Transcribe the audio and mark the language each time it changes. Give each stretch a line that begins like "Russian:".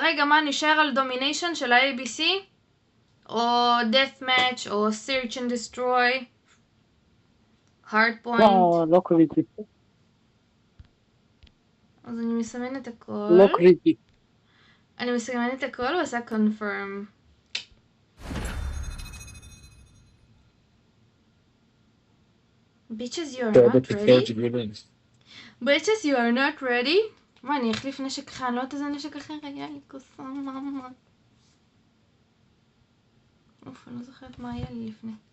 Hebrew: רגע, מה, נשאר על דומיניישן של ה-ABC?
English: או death match, או search and destroy? hard point?
Hebrew: לא קריטי. אז אני מסמנת הכל. לא קריטי. אני מסמנת הכל ועושה confirm.
English: Bitches, you are not ready? Bitches, you are not ready?
Hebrew: מה, אני אחליף נשק אחר? אני לא יודעת איזה נשק אחר היה לי, כוסה מאמה. אוף, אני לא זוכרת מה היה לי לפני.